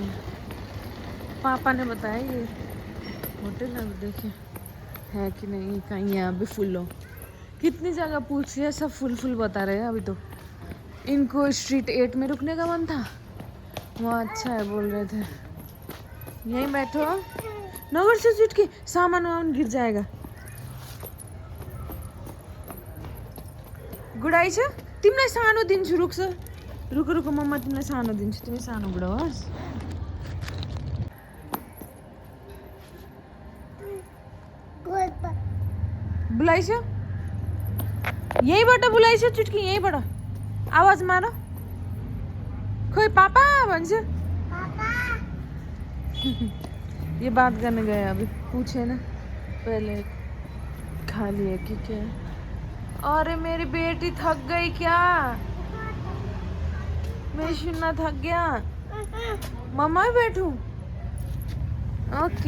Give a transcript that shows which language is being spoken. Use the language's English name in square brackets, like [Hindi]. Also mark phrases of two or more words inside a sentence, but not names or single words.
[Hindi] पापा ने बताया ये होटल अब देखें है कि नहीं, कहीं यहाँ भी फुल हो। कितनी जगह पूछ लिया, सब फुल बता रहे हैं। अभी तो इनको स्ट्रीट 8 में रुकने का मन था, वहाँ अच्छा है बोल रहे थे। यहीं बैठो, नगर से चुटकी सामान वामान गिर जाएगा। [Nepali] गुडाई छ तिमीलाई सानो दिन्छु, रुक मम्मा तिमीलाई सानो दिन्छु, तिमी सानो गुडाओस्। बुलाइछ यहीँबाट, बुलाइछ चुटकी यहीँबाट, आवाज मार। खोइ पापा भन्छ। [Hindi] ये बात करने गए, अभी पूछे ना पहले खा लिए कि क्या। अरे मेरी बेटी थक गई क्या? मैं सुनना थक गया। मम्मा ही बैठूं? ओके।